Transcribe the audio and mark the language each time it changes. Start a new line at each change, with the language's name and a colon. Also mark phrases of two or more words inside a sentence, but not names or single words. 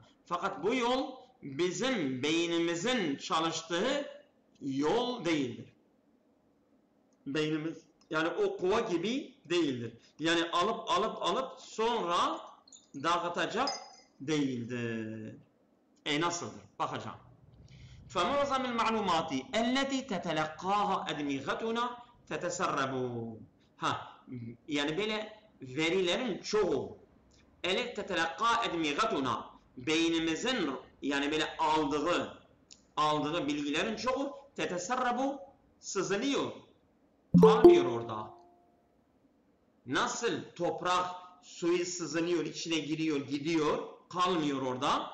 Turkish: Fakat bu yol bizim beynimizin çalıştığı yol değildir. Beynimiz yani o kova gibi değildir. Yani alıp sonra dağıtacak değildir. Nasıldır? Bakacağım.
Arabic: فَمُعْظَمِ الْمَعْلُومَاتِ اَلَّتِي تَتَلَقَّاهَا اَدْمِغَتُنَا تَتَسَرَّبُوا
Turkish: yani böyle verilerin çoğu
Arabic: اَلَّتِ تَتَلَقَّا اَدْمِغَتُنَا
Turkish: beynimizin yani böyle aldığı bilgilerin çoğu تَتَسَرَّبُوا sızılıyor. Kalmıyor orada. Nasıl toprak suyu sızınıyor, içine giriyor, gidiyor, kalmıyor orada.